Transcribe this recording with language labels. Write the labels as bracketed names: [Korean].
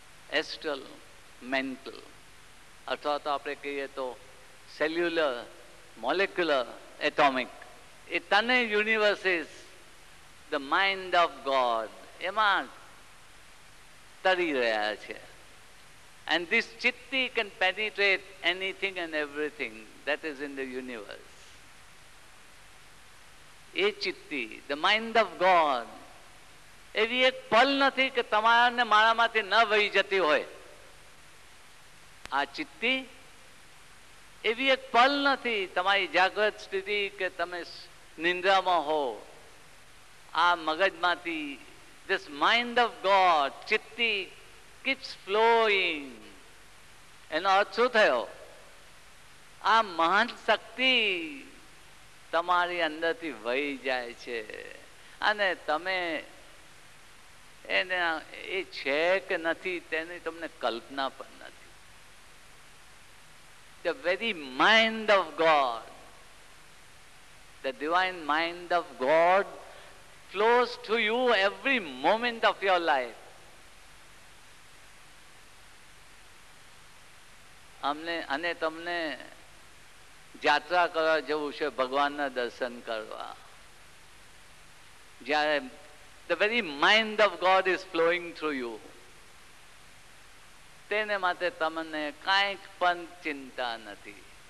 [Gujarati] Astral mental, અથવા તો આપણે કહીએ તો સેલ્યુલર, મોલેક્યુલર, એટોમિક, એ તને યુનિવર્સિસ [English] the mind of God [Gujarati] એમાં તરી રહ્યા છે. [English] And this chitti can penetrate anything and everything that is in the universe. [Gujarati] A ચિત્તી, [English] the mind of God, [Gujarati] એવી એક પલ નથી કે તમારા ને મારામાંથી ન વહી જતી હોય. આ ચિત્તી એવી એક પલ નથી તમારી જાગૃત સ્થિતિ કે તમે નિંદ્રામાં હો, આ મગજમાંથી [English] this mind of God, [Gujarati] ચિત્તી [English] keeps flowing. [Gujarati] એનો અર્થ શું થયો? આ મહાન શક્તિ તમારી અંદરથી વહી જાય છે અને તમે એને એ છે કે નથી તેની તમને કલ્પના પણ નથી. [English] The very mind of God, the divine mind of God flows to you every moment of your life. [Gujarati] અને તમને યાત્રા કરવા જવું છે ભગવાનના દર્શન કરવા, જ્યારે [English] the very mind of God is flowing through you. [Gujarati] તેને માટે તમને કાંઈક પણ ચિંતા નથી.